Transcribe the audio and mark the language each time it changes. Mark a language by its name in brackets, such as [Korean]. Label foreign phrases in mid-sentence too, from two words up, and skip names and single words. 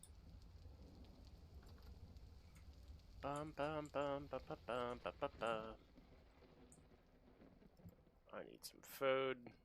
[English] Bum bum bum ba ba bum ba ba ba. I need some food.